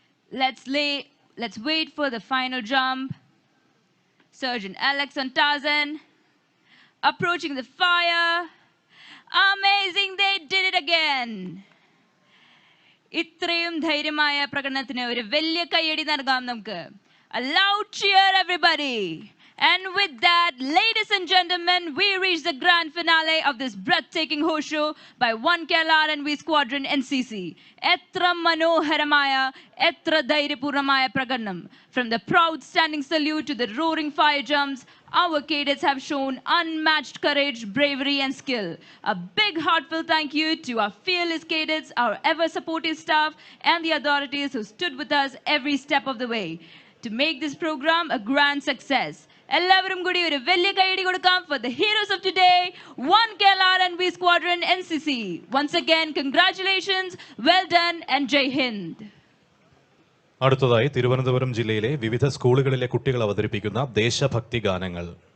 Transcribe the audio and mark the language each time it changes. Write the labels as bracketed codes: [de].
[en] Let's wait for the final jump. Sergeant Alex on Tarzan. Approaching the fire. Amazing, they did it again. [ml] ഇത്രയും ധൈര്യമായ പ്രകടനത്തിന് ഒരു വലിയ കയ്യടി നൽകാം നമുക്ക്. [en] A loud cheer, everybody. And with that, ladies and gentlemen, we reach the grand finale of this breathtaking horse show by One Kerala RNV Squadron NCC. [ml] Etra manoharamaya, etra dhairyapurnamaya pragadnam. [en] From the proud standing salute to the roaring fire jumps, our cadets have shown unmatched courage, bravery, and skill. A big heartfelt thank you to our fearless cadets, our ever-supportive staff, and the authorities who stood with us every step of the way to make this program a grand success. [ml] എല്ലാവരും കൂടി ഒരു വലിയ കൈയടി കൊടുക്കാം [en] for the heroes of today, [ml] One Kerala RNV Squadron NCC. [en] Once again, congratulations, well done, and Jai Hind. [ml] അടുത്തതായി തിരുവനന്തപുരം ജില്ലയിലെ വിവിധ സ്കൂളുകളിലെ കുട്ടികൾ അവതരിപ്പിക്കുന്ന ദേശഭക്തി ഗാനങ്ങൾ.